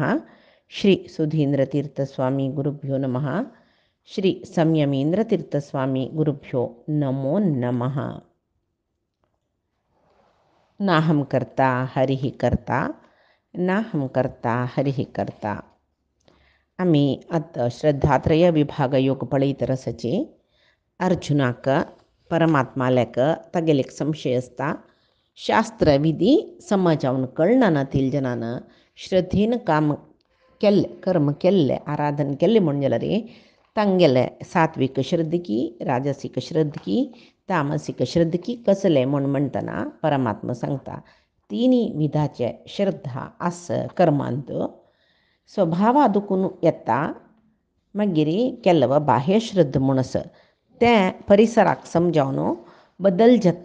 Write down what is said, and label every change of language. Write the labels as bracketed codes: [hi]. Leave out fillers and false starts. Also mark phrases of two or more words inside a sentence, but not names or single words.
[sa] श्री सुधींद्रतीर्थ स्वामी गुरुभ्यो नमः। श्री संयमेंद्रतीर्थ स्वामी गुरुभ्यो नमो नमः। नाहं कर्ता हरिः कर्ता, नाहं कर्ता हरिः कर्ता. [kok] आम्ही आता श्रद्धात्रय विभाग योग पळीत रसचे अर्जुनाक परमात्माल्याक तगेलेक संशय असता शास्त्रविधी समजावून कळना नातील जनानं श्रद्धेनं काम केल्ले कर्म केल्ले आराधन केल्ले म्हणजे रे तांगेले सात्विक श्रद्धकी राजसिक श्रद्धकी तामसिक श्रद्धकी कसले म्हणटना परमात्मा सांगता तिनी विधाचे श्रद्धा आस कर्मांत स्वभावादुकून येता मागीर केल्लो बाह्य श्रद्ध म्हणस तें परिसराक समजावन बदल जाता.